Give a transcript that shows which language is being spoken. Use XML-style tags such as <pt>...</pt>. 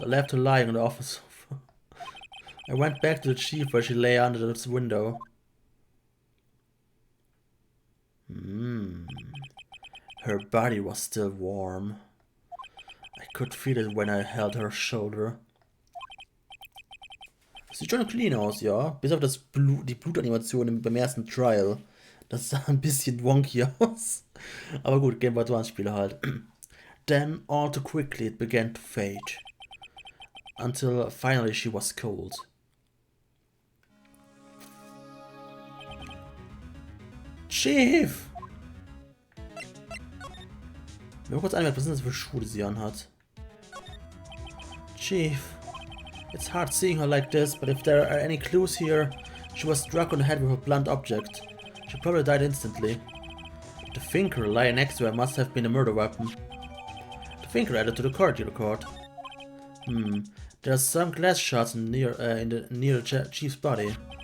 <en>I left her lying on the office sofa. I went back to the chief where she lay under the window. Her body was still warm. I could feel it when I held her shoulder.</en> <de>Sieht schon clean aus, ja. Bis auf das die Blutanimation beim ersten Trial. Das sah ein bisschen wonky aus. Aber gut, Game Boy Advance Spiele halt.</de> <en>Then, all too quickly, it began to fade. Until finally she was cold. Chief!</en> <de>Mir kurz einmerken, was sind das für Schuhe, die sie anhat?</de> <en>Chief, it's hard seeing her like this, but if there are any clues here, she was struck on the head with a blunt object. She probably died instantly. The thinker lying next to her must have been a murder weapon. The thinker added to the coroner record. There are some glass shards near the chief's body.</en>